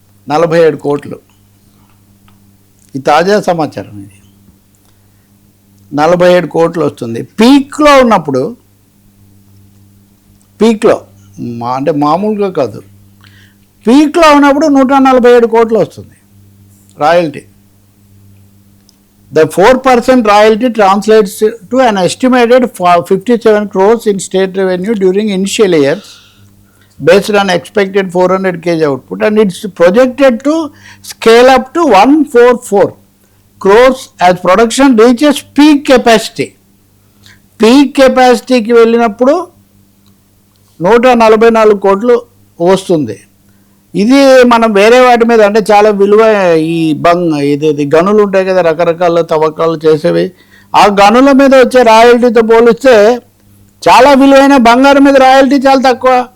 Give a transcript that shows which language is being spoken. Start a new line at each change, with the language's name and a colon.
Telugu: 47 కోట్లు. ఈ తాజా సమాచారం. ఇది 47 కోట్లు వస్తుంది. పీక్లో ఉన్నప్పుడు, పీక్లో అంటే మామూలుగా కాదు, పీక్లో ఉన్నప్పుడు 147 కోట్లు వస్తుంది royalty.
English: The 4% royalty translates to an estimated 57 crores in state revenue during initial years based on expected 400 kg output, and it's projected to scale up to 144 crores as production reaches peak capacity.
Telugu: Peak capacity కి వెళ్ళినప్పుడు 144 కోట్లు వస్తుంది. ఇది మనం వేరే వాటి మీద, అంటే చాలా విలువ, ఈ ఇది గనులు ఉంటాయి కదా, రకరకాల తవ్వకాలు చేసేవి, ఆ గనుల మీద వచ్చే రాయల్టీతో పోలిస్తే చాలా విలువైన బంగారం మీద రాయల్టీ చాలా తక్కువ.